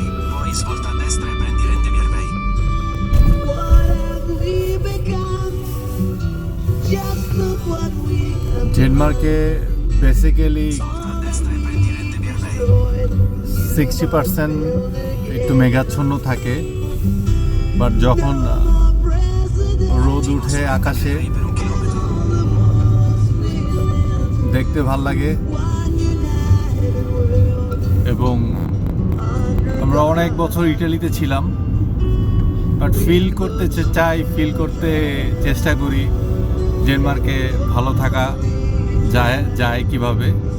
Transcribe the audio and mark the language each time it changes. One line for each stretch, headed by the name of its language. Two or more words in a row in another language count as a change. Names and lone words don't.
Italian: Poi svolta a destra e prendi Rende Viervei.
Bangla: ডেনমার্কে বেসিক্যালি
Italian: Svolta a destra e prendi Rende Viervei.
Bangla: 60% একটু মেঘাচ্ছন্ন থাকে, বাট যখন রোদ উঠে আকাশে
Italian: Per 1 chilometro.
Bangla: দেখতে ভাল লাগে। এবং আমরা অনেক বছর ইটালিতে ছিলাম, বাট ফিল করতে চেষ্টা করি ডেনমার্কে ভালো থাকা যায় কিভাবে।